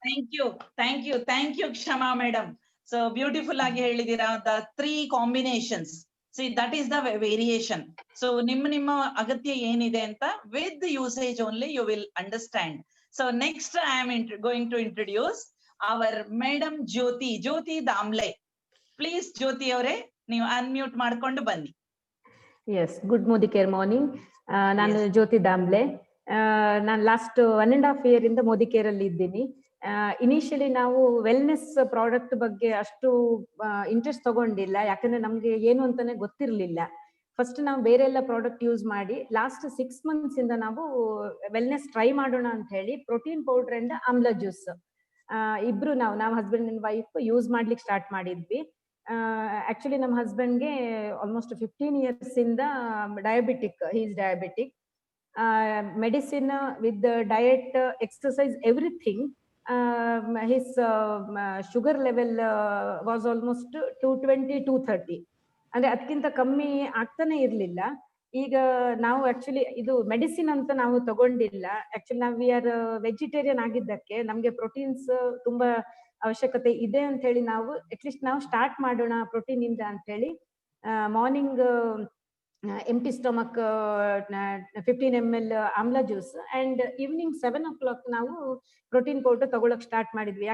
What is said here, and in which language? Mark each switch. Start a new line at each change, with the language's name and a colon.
English: Thank you Kshama madam. So beautiful
Kannada: agi helidira,
English: the 3 combinations. See, that is the variation. So
Kannada: ನಿಮ್ಮ ಅಗತ್ಯ ಏನಿದೆ ಅಂತ
English: with the usage only you will understand. So next I am going to introduce our madam Jyoti Damle.
Kannada: Please Jyoti ಅವರೇ, ನೀವು unmute ಮಾಡ್ಕೊಂಡು ಬನ್ನಿ.
English: Yes, good Modicare morning.
Kannada: ನಾನು ಜ್ಯೋತಿ ದಾಮ್ಲೆ. ನಾನು ಲಾಸ್ಟ್ 1.5 year ಇಂದ Modicare ಅಲ್ಲಿ ಇದ್ದೀನಿ. ಇನಿಷಿಯಲಿ ನಾವು ವೆಲ್ನೆಸ್ ಪ್ರಾಡಕ್ಟ್ ಬಗ್ಗೆ ಅಷ್ಟು ಇಂಟ್ರೆಸ್ಟ್ ತಗೊಂಡಿಲ್ಲ, ಯಾಕಂದ್ರೆ ನಮ್ಗೆ ಏನು ಅಂತಾನೆ ಗೊತ್ತಿರ್ಲಿಲ್ಲ. ಫಸ್ಟ್ ನಾವು ಬೇರೆ ಎಲ್ಲ ಪ್ರಾಡಕ್ಟ್ ಯೂಸ್ ಮಾಡಿ ಲಾಸ್ಟ್ 6 months ಇಂದ ನಾವು ವೆಲ್ನೆಸ್ ಟ್ರೈ ಮಾಡೋಣ ಅಂತ ಹೇಳಿ ಪ್ರೋಟೀನ್ ಪೌಡರ್ ಅಂಡ್ ಆಮ್ಲ ಜ್ಯೂಸ್ ಇಬ್ರು ನಾವು ಹಸ್ಬೆಂಡ್ ಅಂಡ್ ವೈಫ್ ಯೂಸ್ ಮಾಡ್ಲಿಕ್ಕೆ ಸ್ಟಾರ್ಟ್ ಮಾಡಿದ್ವಿ. ಆಕ್ಚುಲಿ ನಮ್ಮ ಹಸ್ಬೆಂಡ್ಗೆ ಆಲ್ಮೋಸ್ಟ್ 15 years ಇಂದ diabetic,
English: He is diabetic.
Kannada: Medicine with diet, exercise, everything
English: his sugar level was almost 220, 230.
Kannada: ಅಂದ್ರೆ ಅದಕ್ಕಿಂತ ಕಮ್ಮಿ ಆಗ್ತಾನೆ ಇರ್ಲಿಲ್ಲ. ಈಗ ನಾವು ಆಕ್ಚುಲಿ ಇದು ಮೆಡಿಸಿನ್ ಅಂತ ನಾವು ತಗೊಂಡಿಲ್ಲ. ಆಕ್ಚುಲಿ ನಾವು
English: we are vegetarian
Kannada: ಆಗಿದ್ದಕ್ಕೆ ನಮ್ಗೆ ಪ್ರೋಟೀನ್ಸ್ ತುಂಬಾ ಅವಶ್ಯಕತೆ ಇದೆ ಅಂತ ಹೇಳಿ ನಾವು ಅಟ್ಲೀಸ್ಟ್ ನಾವು ಸ್ಟಾರ್ಟ್ ಮಾಡೋಣ ಪ್ರೋಟೀನ್ ಇಂದ ಅಂತ ಹೇಳಿ morning
English: empty stomach 15 ml amla juice and evening 7 o'clock
Kannada: ನಾವು ಪ್ರೋಟೀನ್ ಪೌಡರ್ ತಗೊಳಕ್ ಸ್ಟಾರ್ಟ್ ಮಾಡಿದ್ವಿ.